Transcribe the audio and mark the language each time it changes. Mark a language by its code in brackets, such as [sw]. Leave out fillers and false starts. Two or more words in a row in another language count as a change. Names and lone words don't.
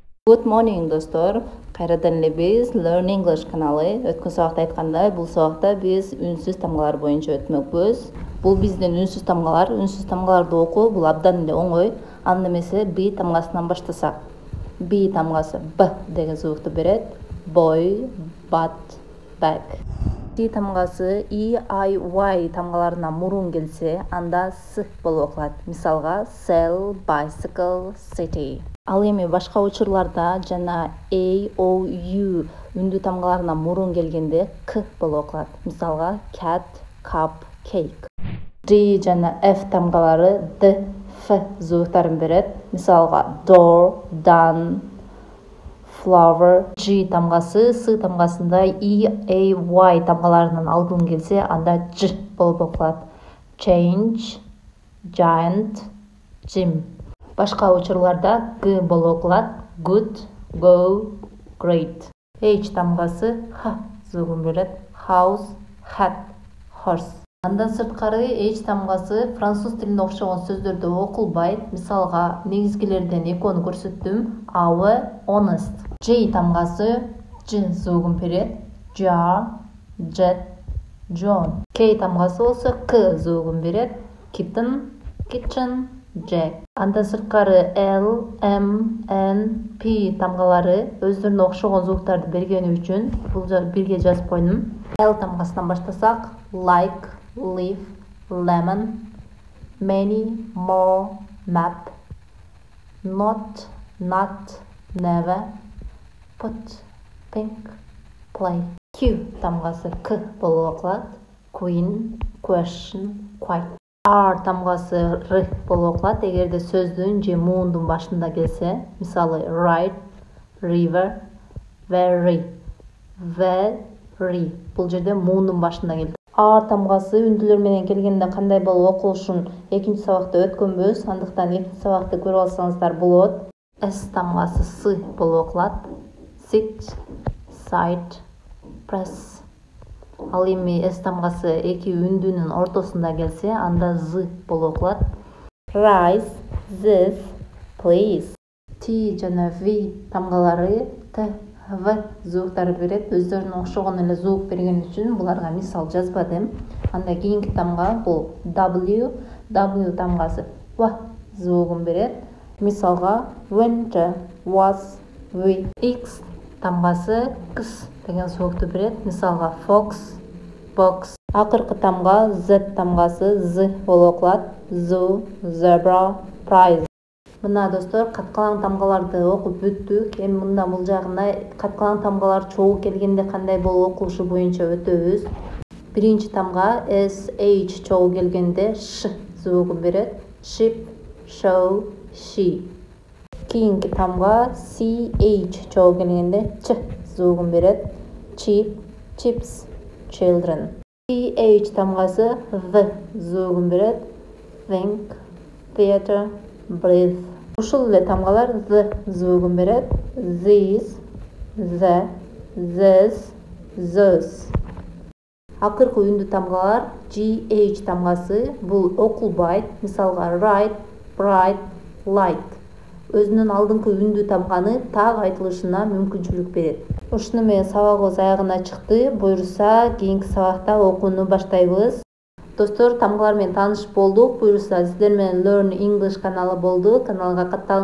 [en] Good morning [ky] достор. Кайрадан эле биз Learn English каналы. Өткөн сабакта айткандай, бул сабакта биз үнсүз тамгалар боюнча өтмөкпүз. Бул биздин үнсүз тамгалар. Үнсүз тамгаларды окуу бул абдан эле оңой. Анда эмесе B тамгасынан баштасак. B тамгасы B деген звукту берет. [en] Boy, but, bag. [ky] C тамгасы E, I, Y тамгаларына мурун келсе, анда S болуп окулат. [en] Мисалга sell, bicycle, city. [ky] Ал эми башка учурларда жана A, O, U үндүү тамгаларына мурун келгенде К болуп окулат. [en] Мисалга cat, cup, cake. [ky] D жана F тамгалары D, F звуктарын берет. [en] Мисалга door, done, flower. [ky] G тамгасы S тамгасында E, A, Y тамгаларынын алдын келсе, анда J болуп окулат. [en] Change, giant, gym. [ky] Башка учурларда Г болуп окулат. [en] Good, go, great. [ky] H тамгасы Х звугун берет. [en] House, hat, horse. [ky] Андан сырткары H тамгасы француз тилине окшогон сөздөрдө окулбайт. Мисалга негизгилерден экөөнү көрсөттүм. [en] Our, honest. [ky] J тамгасы J звугун берет. [en] Jar, jet, John. [ky] K тамгасы болсо К звугун берет. [en] Kitten, kitchen, Jack. [ky] Андан сырткары L, M, N, P тамгалары өздөрүнө окшогон звуктарды бергени үчүн бул бирге жазып койдум. L тамгасынан баштасак: [en] like, leaf, lemon, many, more, map, not, never, put, pink, play. [ky] Q тамгасы К болуп окулат. [en] Queen, question, quite. [ky] R тамгасы Р болуп окулат эгерде сөздүн же муундун башында келсе. [en] Мисалы right, river, very, very. [ky] Бул жерде муундун башында келди. R тамгасы үндүлөр менен келгенде кандай болуп окулушун экинчи сабакта өткөнбүз. Андыктан экинчи сабакты көрүп алсаңыздар болот. S тамгасы С болуп окулат. [en] Sit, sight, press. [ky] Ал эми S тамгасы эки үндүнүн ортосунда келсе, анда Z болуп окулат. [en] Rise, this, please. [ky] T жана V тамгалары Т, В звуктары берет. Өздөрүнө окшогон эле звук берген үчүн буларга мисал жазбадым. Анда кийинки тамга бул W. W тамгасы В звугун берет. [en] Мисалга winter, was, we. [ky] X тамгасы X деген звукту берет. [en] Мисалга fox, box. [ky] Акыркы тамга Z тамгасы Z болуп окулат. [en] Zoo, zebra, prize. [ky] Мына достор, каткалаң тамгаларды окуп бүттүк. Эми мында бул жагына каткалаң тамгалар чогуу келгенде кандай болуп окулушу боюнча өтөбүз. Биринчи тамга SH чогуу келгенде Ш звугун берет. [en] Ship, show, she. [ky] Кийинки тамга CH чогуу келгенде Ч звугун берет. [en] Cheap, chips, children. [ky] TH тамгасы V звугун берет. [en] Think, theater, breathe. [ky] Ушул эле тамгалар Z звугун берет. [en] These, the, this, those. [ky] Акыркы үндүү тамгалар GH тамгасы бул окулбайт. [en] Мисалга right, bright, light. [ky] Өзүнүн алдыңкы үндүү тамганы так айтылышына мүмкүнчүлүк берет. Ушуну менен сабагыбыз аягына чыкты. Буюрса, кийинки сабакта окууну баштайбыз. Достор, тамгалар менен тааныш болдук. Буюрса, сиздер менен Learn English каналы болду.